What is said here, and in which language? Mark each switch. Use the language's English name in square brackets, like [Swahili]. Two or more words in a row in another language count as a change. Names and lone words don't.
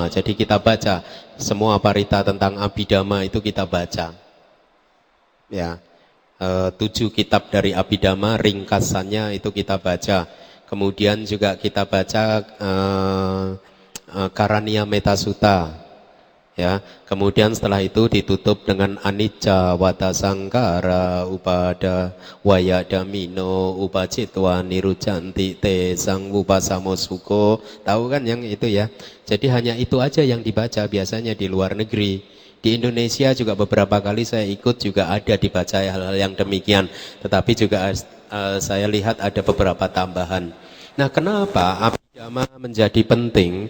[Indonesian] Jadi kita baca semua parita tentang abidama itu kita baca. Ya, 7 kitab dari abidama ringkasannya itu kita baca. Kemudian juga kita baca Karania Metasutta, ya. Kemudian setelah itu ditutup dengan [Pali] anicca wata sangkara upada wayadamino upacitwa nirujanti te sang upasamosuko. [Indonesian] Tahu kan yang itu ya. Jadi hanya itu aja yang dibaca biasanya di luar negeri. Di Indonesia juga beberapa kali saya ikut juga ada dibaca hal-hal yang demikian. Tetapi juga saya lihat ada beberapa tambahan. Nah, kenapa abidama menjadi penting?